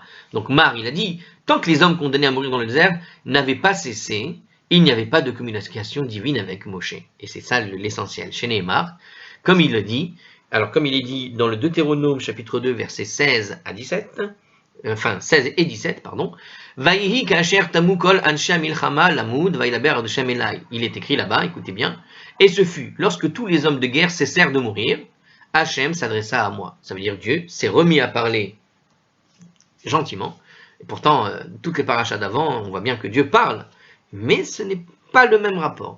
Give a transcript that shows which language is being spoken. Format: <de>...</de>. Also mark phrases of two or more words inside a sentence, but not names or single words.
<fr>Donc Mar, il a dit, tant que les hommes condamnés à mourir dans le désert n'avaient pas cessé, il n'y avait pas de communication divine avec Moshe. Et c'est ça l'essentiel. Chez Nehemar, comme il le dit, alors comme il est dit dans le Deutéronome chapitre 2 versets 16 à 17, enfin 16 et 17, pardon,</fr> <he>ויהי כאשר תמו כל אנשי המלחמה למות וידבר ה' אלי.</he> <fr>Il est écrit là-bas, écoutez bien, et ce fut lorsque tous les hommes de guerre cessèrent de mourir, Hachem s'adressa à moi. Ça veut dire Dieu s'est remis à parler gentiment. Et pourtant, toutes les parachas d'avant, on voit bien que Dieu parle, mais ce n'est pas le même rapport.</fr>